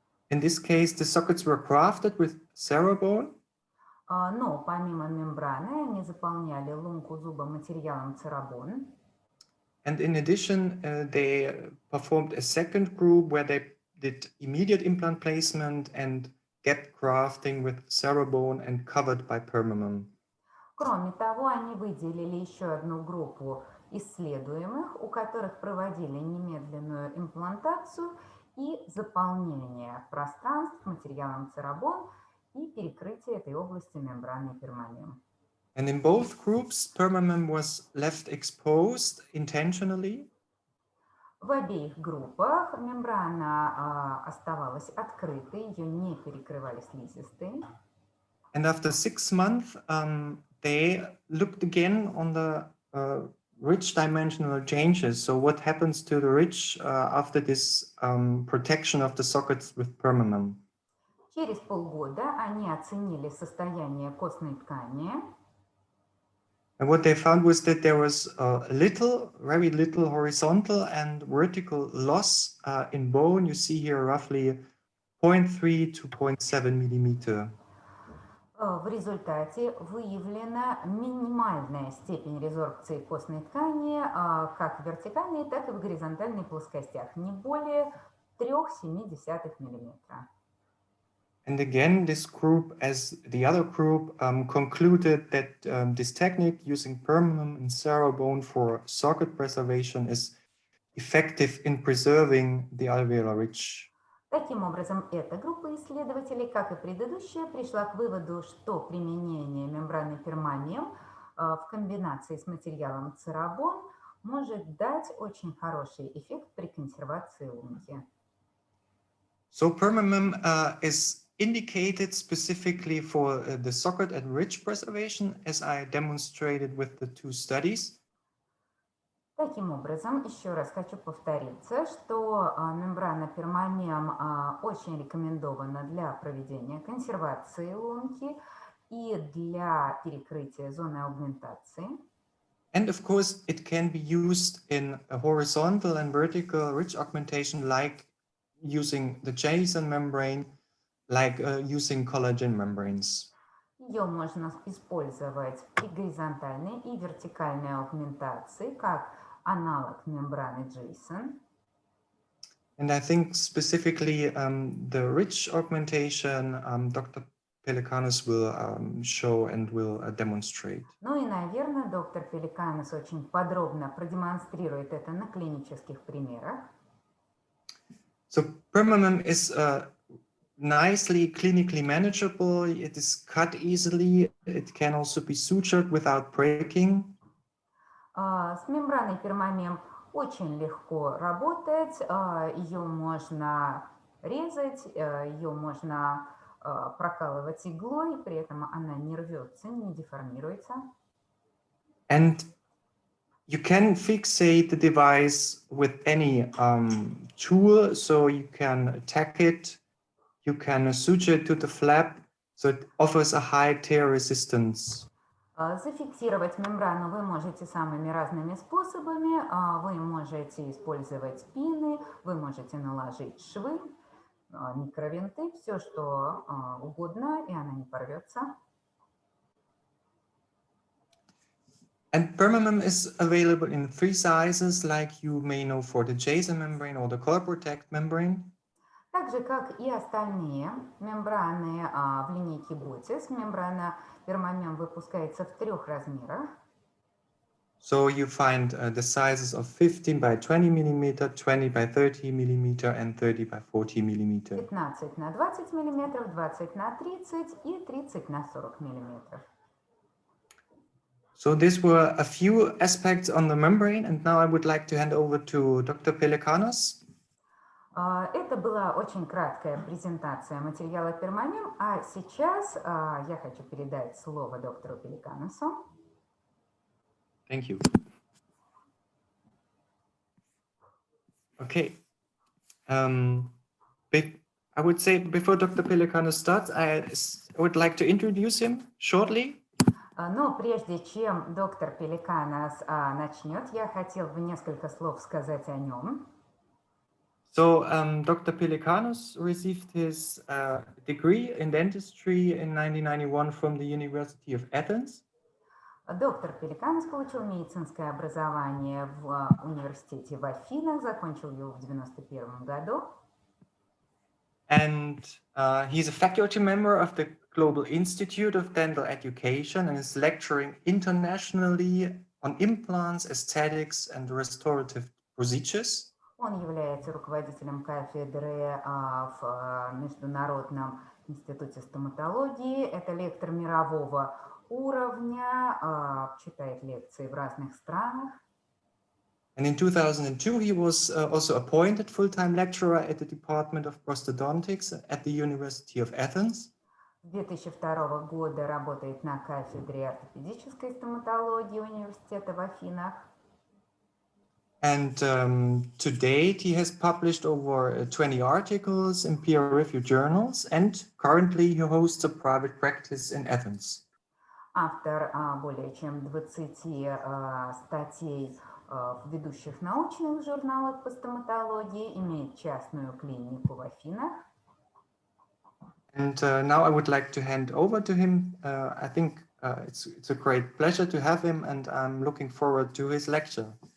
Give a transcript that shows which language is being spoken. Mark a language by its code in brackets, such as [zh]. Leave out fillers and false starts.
[en] In this case, the sockets were grafted with cerabone. [ru] Но помимо мембраны они заполняли лунку зуба материалом церабон. [en] And in addition, they performed a second group where they did immediate implant placement and gap grafting with cerabone and covered by permamem. [ru] Кроме того, они выделили еще одну группу исследуемых, у которых проводили немедленную имплантацию и заполнение пространств материалом церабон и перекрытие этой области мембраной permamem. [en] And in both groups, permamem was left exposed intentionally. [ru] В обеих группах мембрана оставалась открытой, ее не перекрывали слизистые. [en] And after 6 months, they looked again on the ridge dimensional changes. So what happens to the ridge after this protection of the sockets with permamem? [ru] Через полгода они оценили состояние костной ткани. [en] And what they found was that there was very little horizontal and vertical loss in bone. You see here roughly 0.3 to 0.7 millimeter. [ru] В результате выявлена минимальная степень резорбции костной ткани как в вертикальной, так и в горизонтальной плоскостях, не более 3,7 мм. [en] And again, this group, as the other group, concluded that this technique using permamem and cerabone for socket preservation is effective in preserving the alveolar ridge. [ru] Таким образом, эта группа исследователей, как и предыдущая, пришла к выводу, что применение мембраны permamem в комбинации с материалом церабон может дать очень хороший эффект при консервации лунки. [en] So permamem is indicated specifically for the socket and ridge preservation, as I demonstrated with the 2 studies. [ru] Таким образом, еще раз хочу повториться, что мембрана permamem очень рекомендована для проведения консервации лунки и для перекрытия зоны аугментации. [en] And of course, it can be used in a horizontal and vertical ridge augmentation, like using the Jason membrane, like using collagen membranes. [ru] Ее можно использовать при горизонтальной и вертикальной аугментации, как аналог мембраны Jason. [en] And I think specifically the ridge augmentation, Dr. Pelekanos will show and will demonstrate. [ru] Ну и, наверное, доктор Пелеканос очень подробно продемонстрирует это на клинических примерах. [en] So permamem is nicely clinically manageable. It is cut easily. It can also be sutured without breaking. [ru] С мембраной пермамем очень легко работать. Ее можно резать, ее можно прокалывать иглой, при этом она не рвется, не деформируется. [en] And you can fixate the device with any tool, so you can tack it, you can suture it to the flap, so it offers a high tear resistance. [ru] Зафиксировать мембрану вы можете самыми разными способами. Вы можете использовать пины, вы можете наложить швы, микровинты, все, что угодно, и она не порвется. [en] And permamem is available in 3 sizes, like you may know for the Jason membrane or the color protect membrane. [ru] Так же, как и остальные мембраны в линейке Ботис, мембрана пермамем выпускается в 3 размерах. [en] So you find the sizes of 15 by 20 millimeter, 20 by 30 millimeter, and 30 by 40 millimeter. [ru] 15 на 20 миллиметров, 20 на 30 и 30 на 40 миллиметров. [en] So these were a few aspects on the membrane, and now I would like to hand over to Dr. Pelekanos. [ru] Это была очень краткая презентация материала пермамем, а сейчас я хочу передать слово доктору Пелеканосу. [en] Thank you. Okay. I would say before Dr. Pelekanos starts, I would like to introduce him shortly. [ru] Но прежде чем доктор Пелеканос начнет, я хотел бы несколько слов сказать о нем. [en] So Dr. Pelekanos received his degree in dentistry in 1991 from the University of Athens. [ru] Доктор Пелеканос получил медицинское образование в университете в Афинах, закончил его в 1991 году. [en] And he's a faculty member of the Global Institute of Dental Education and is lecturing internationally on implants, aesthetics, and restorative procedures. [ru] Он является руководителем кафедры в Международном институте стоматологии. Это лектор мирового уровня, читает лекции в разных странах. [en] And in 2002, he was also appointed full-time lecturer at the Department of Prosthodontics at the University of Athens. [ru] С 2002 года работает на кафедре ортопедической стоматологии университета в Афинах. [en] And to date, he has published over 20 articles in peer-reviewed journals, and currently he hosts a private practice in Athens. [ru] Автор более чем 20 статей в ведущих научных журналах по стоматологии, имеет частную клинику в Афинах. [en] And now I would like to hand over to him. I think it's a great pleasure to have him, and I'm looking forward to his lecture.